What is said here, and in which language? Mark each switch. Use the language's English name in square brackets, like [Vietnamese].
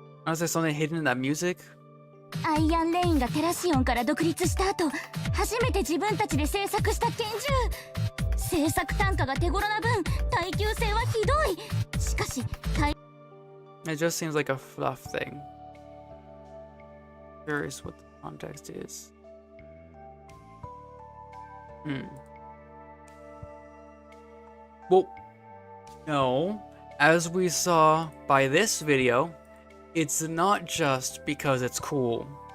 [English] Is there something hidden in that music? [Japanese] アイアンレインがテラシオンから独立した後初めて自分たちで制作した拳銃。制作単価が手頃な分耐久性はひどい。しかし [English] It just seems like a fluff thing. Curious what the context is. Well, no. As we saw by this video, it's not just because it's cool.